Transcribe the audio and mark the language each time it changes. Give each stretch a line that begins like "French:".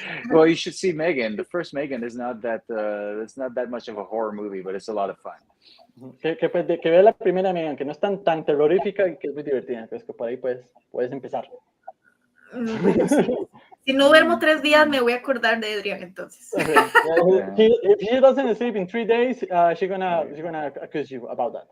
English: Well, you should see Megan. The first Megan is not that it's not that much of a horror movie, but it's a lot of fun.
Spanish: Que vea la primera Megan, que no es tan terrorífica y que es muy divertida, pues que por ahí puedes empezar. Bueno, sí. Si no duermo 3 días, me voy a acordar de Adrien, entonces.
English: Okay. If she doesn't sleep in 3 days, she's gonna accuse you about that.